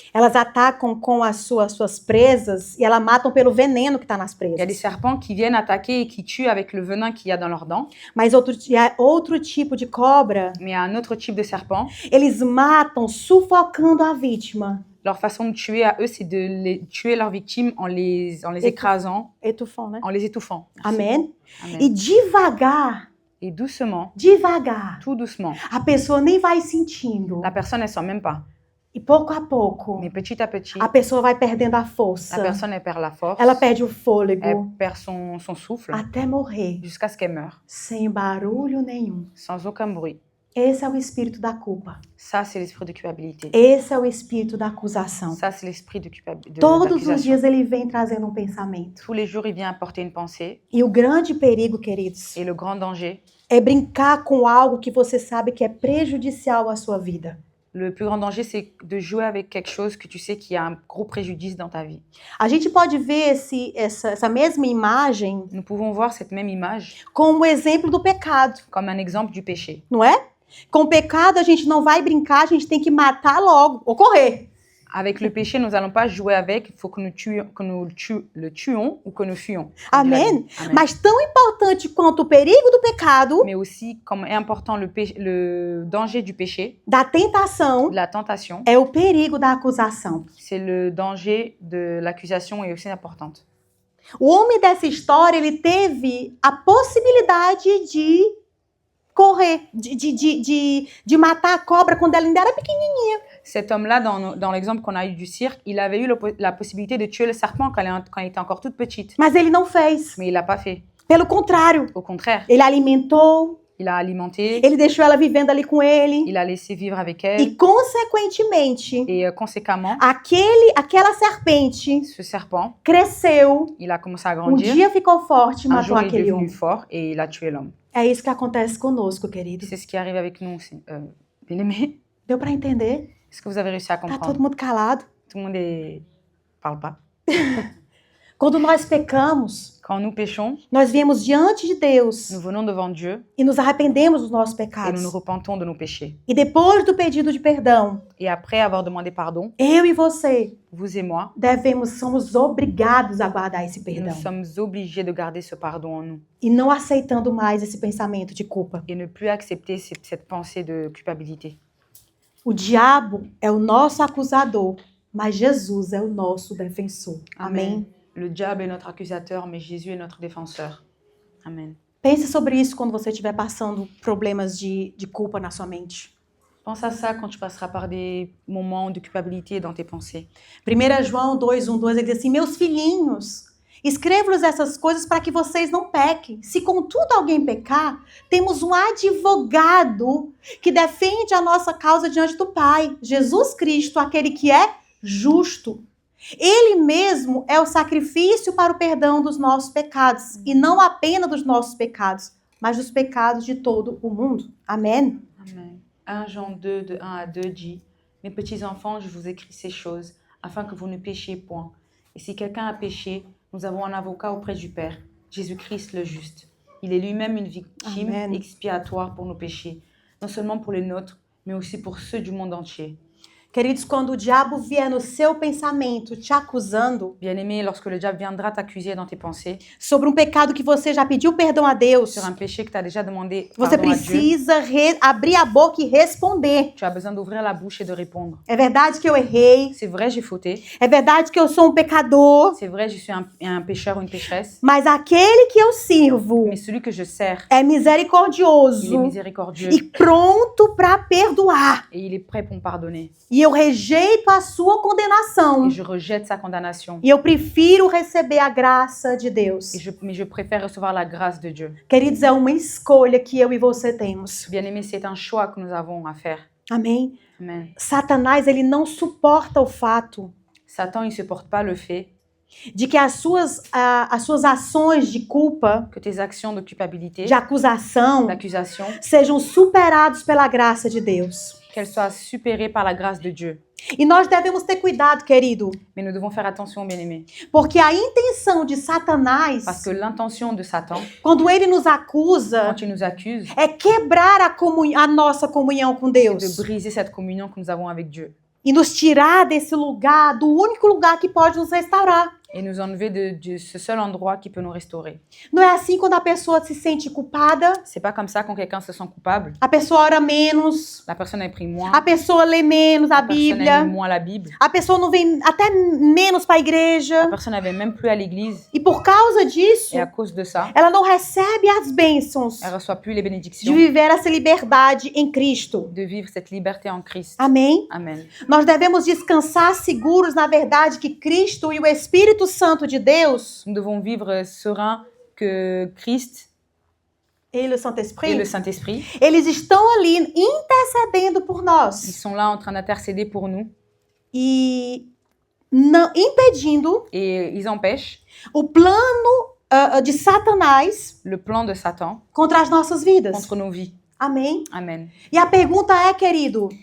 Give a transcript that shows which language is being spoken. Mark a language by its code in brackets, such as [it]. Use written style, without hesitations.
[pt] elas atacam com as suas presas e elas matam pelo veneno que está nas [fr] Il y a des [pt] presas. [fr] serpents qui viennent attaquer et qui tuent avec le venin qu'il y a dans leurs dents. [pt] Mas outro tipo de cobra, [fr] Mais il y a un autre type de serpent. [pt] eles matam sufocando a vítima. [fr] Leur façon de tuer à eux, c'est de tuer leurs victimes en les écrasant, Étouffant, [pt] né? [fr] en les étouffant. Merci. [pt] Amém? [fr] Amen. E devagar, Et doucement, tout doucement, [pt] a pessoa nem vai sentindo. [fr] la personne, elle sent même pas. [pt] E pouco a pouco, [fr] Mais petit à petit, [pt] a pessoa vai perdendo a [fr] la [pt] força. [fr] personne, elle perd la force. [pt] Ela perde o [fr] Elle [pt] fôlego [fr] perd son souffle [pt] até morrer, [fr] jusqu'à ce qu'elle meure, [pt] sem barulho nenhum. [fr] sans aucun bruit. [pt] Esse é o espírito da culpa. [fr] Ça, c'est l'esprit de culpabilité. [pt] Esse é o espírito da acusação. [fr] Ça, c'est l'esprit de culpabilité. [pt] Todos os dias ele vem trazendo um pensamento. [fr] Tous les jours, il vient apporter une pensée. [pt] E o grande perigo, queridos, [fr] Et le grand danger, [pt] é brincar com algo que você sabe que é prejudicial à sua vida. [fr] le plus grand danger, c'est de jouer avec quelque chose que tu sais qu'il y a un gros préjudice dans ta vie. [pt] A gente pode ver essa mesma imagem [fr] Nous pouvons voir cette même image [pt] como o exemplo do pecado, [fr] comme un exemple du péché. [pt] não é? Com o pecado a gente não vai brincar, a gente tem que matar logo, ou correr. [fr] Avec le péché, nous n'allons pas jouer avec, il faut que le tuons ou que nous fuyons. [pt] Amém? [fr] Amen. [pt] Mas tão importante quanto o perigo do pecado, [fr] Mais aussi, comme est important le danger du péché, [pt] da tentação, [fr] de la tentation, [pt] é o perigo da acusação. [fr] c'est le danger de l'accusation est aussi importante. [pt] O homem dessa história, ele teve a possibilidade de correr, de matar a cobra quando ela ainda era pequenininha. [fr] Cet homme-là, dans l'exemple qu'on a eu du cirque, il avait eu la possibilité de tuer le serpent quand elle était encore toute petite. [pt] Mas ele não fez. [fr] Mais il l'a pas fait. [pt] Pelo contrário, [fr] Au contraire, [pt] ele alimentou, [fr] il a alimenté, [pt] ele deixou ela vivendo ali com ele. [fr] il a laissé vivre avec elle. [pt] E, consequentemente, [fr] Et conséquemment, [pt] aquela serpente [fr] ce serpent, [pt] cresceu, [fr] il a commencé à [pt] um [fr] grandir. [pt] dia ficou forte e [fr] Un [pt] matou [fr] jour, il est [pt] aquele [fr] devenu [pt] homem. [fr] fort et il a tué l'homme. [pt] É isso que acontece conosco, querido. [fr] C'est ce qui arrive avec nous aussi. Bien aimé. [pt] Deu para entender? [fr] Est-ce que vous avez réussi à [pt] Tá [fr] comprendre? [pt] todo mundo calado. [fr] Tout le monde parle pas. [pt] Quando nós pecamos, [fr] Quand nous péchons, [pt] nós viemos diante de Deus [fr] nous venons devant Dieu [pt] e nos arrependemos dos nossos [fr] et nous [pt] pecados. [fr] nous repentons de nos péchés. [pt] E depois do pedido de perdão, [fr] Et après avoir demandé pardon, [pt] eu e você [fr] vous et moi, [pt] somos obrigados a guardar esse [fr] nous [pt] perdão. [fr] sommes obligés de garder ce pardon en nous [pt] E não aceitando mais esse pensamento de culpa. [fr] et ne plus accepter cette pensée de culpabilité. [pt] O diabo é o nosso acusador, mas Jesus é o nosso defensor. Amém? [fr] Le diable est notre accusateur, mais Jésus est notre défenseur. Amen. [pt] Pense sobre isso quando você estiver passando problemas de culpa na sua mente. [fr] Pense à ça quand tu passeras par des moments de culpabilité dans tes pensées. [pt] 1 João 2:1-2, ele diz assim: meus filhinhos, escrevo-lhes essas coisas para que vocês não pequem. Se contudo alguém pecar, temos um advogado que defende a nossa causa diante do Pai, Jesus Cristo, aquele que é justo. Ele mesmo é o sacrifício para o perdão dos nossos pecados, e não apenas dos nossos pecados, mas dos pecados de todo o mundo. Amém? [fr] Amen. 1 Jean 2, de 1 à 2 dit « Mes petits enfants, je vous écris ces choses, afin que vous ne péchiez point. Et si quelqu'un a péché, nous avons un avocat auprès du Père, Jésus-Christ le juste. Il est lui-même une victime expiatoire pour nos péchés, non seulement pour les nôtres, mais aussi pour ceux du monde entier. » [pt] Queridos, quando o diabo vier no seu pensamento te acusando [fr] Bien-aimé, lorsque le diable viendra t'accuser dans tes pensées [pt] sobre um pecado que você já pediu perdão a Deus, [fr] sur un péché que tu as déjà demandé [pt] você [fr] pardon à Dieu, [pt] precisa abrir a boca e responder. [fr] tu as besoin d'ouvrir la bouche et de répondre. [pt] É verdade que eu errei, [fr] C'est vrai, j'ai fauté. [pt] é verdade que eu sou um pecador, [fr] C'est vrai, je suis un pécheur ou une pécheresse. [pt] mas aquele que eu sirvo [fr] Mais celui que je sers, [pt] é [fr] il est [pt] misericordioso [fr] miséricordieux [pt] e pronto para perdoar. [fr] et il est prêt pour me pardonner. [pt] E eu rejeito a sua condenação. [fr] Et je rejette sa condamnation. [pt] E eu prefiro receber a graça de Deus. [fr] Mais je préfère recevoir la grâce de Dieu. [pt] Queridos, é uma escolha que eu e você temos. [fr] Bien-aimé, c'est un choix que nous avons à faire. [pt] Amém? [fr] Amen. [pt] Satanás, ele não suporta o fato [fr] Satan, il ne supporte pas le fait [pt] de que as suas ações de culpa, [fr] que tes actions de culpabilité, [pt] de acusação, [fr] d'accusation, [pt] sejam superados pela graça de Deus. [fr] qu'elles soient supérées par la grâce de Dieu. [pt] E nós devemos ter cuidado, querido, [fr] Mais nous devons faire attention, bien-aimés, [pt] porque a intenção de Satanás, [fr] parce que l'intention de Satan, [pt] quando ele nos acusa, [fr] quand il nous accuse, [pt] é quebrar a nossa comunhão com [fr] c'est [pt] Deus [fr] de briser cette communion que nous avons avec Dieu [pt] e nos tirar desse lugar, do único lugar que pode nos restaurar. [fr] et nous enlever de ce seul endroit qui peut nous restaurer. [pt] Não é assim quando a pessoa se sente culpada, [fr] C'est pas comme ça quand quelqu'un se sent coupable, [pt] a pessoa ora menos, [fr] la personne a pris moins, [pt] a pessoa lê menos a [fr] la personne a [pt] Bíblia, [fr] lu moins la Bible, [pt] a pessoa não vem até menos para a [fr] la [pt] igreja. [fr] personne n'avait même plus à l'église [pt] E por causa disso, [fr] et à cause de ça, [pt] ela não recebe as bênçãos [fr] elle reçoit plus les [pt] de [fr] bénédictions [pt] viver essa liberdade em Cristo. [fr] de vivre cette liberté en Christ. [pt] Amém? [fr] Amen. [pt] Nós devemos descansar seguros na verdade que Cristo e o Espírito Santo de Deus, [fr] Nous devons vivre serein que Christ [pt] e o [fr] et le Saint-Esprit, Saint-Esprit, [pt] eles estão ali intercedendo por [fr] ils [pt] nós [fr] sont là en train d'intercéder pour nous [pt] e não, impedindo [fr] et ils empêchent [pt] o plano de Satanás [fr] le plan de Satan [pt] contra as nossas vidas. [fr] contre nos vies. [pt] Amém? [fr] Amen. [pt] E a pergunta é, querido,